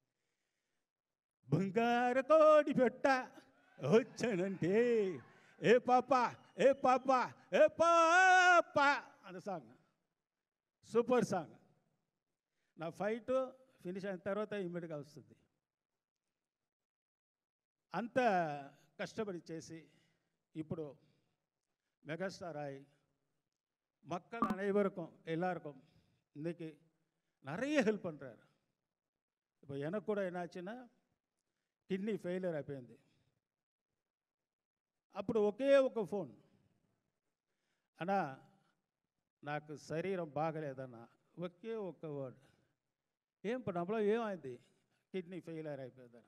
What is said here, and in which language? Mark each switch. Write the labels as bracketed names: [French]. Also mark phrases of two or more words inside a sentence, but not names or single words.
[Telugu] బంగారు కోడి పెట్ట వచ్చానంటే ఏ పాప ఏ పాప ఏ పాప అన్న సాంగ్ [English] super song. [Telugu] నా [English] fight finish [Telugu] అయిన తర్వాత ఇమ్మీడియట్గా వస్తుంది. అంత కష్టపడి చేసి ఇప్పుడు మెగాస్టార్ [Tamil] ஆகி மக்கள் அனைவருக்கும் எல்லாருக்கும் இன்றைக்கி நிறைய ஹெல்ப் பண்ணுறாரு. இப்போ எனக்கு கூட என்னாச்சுன்னா [English] kidney failure [Telugu] అయిపోయింది. అప్పుడు ఒకే ఒక ఫోన్, అన్నా నాకు శరీరం బాగలేదన్న, ఒకే ఒక వర్డ్, ఏం పడలో ఏమైంది, [English] kidney failure [Telugu] అయిపోయిందన్న.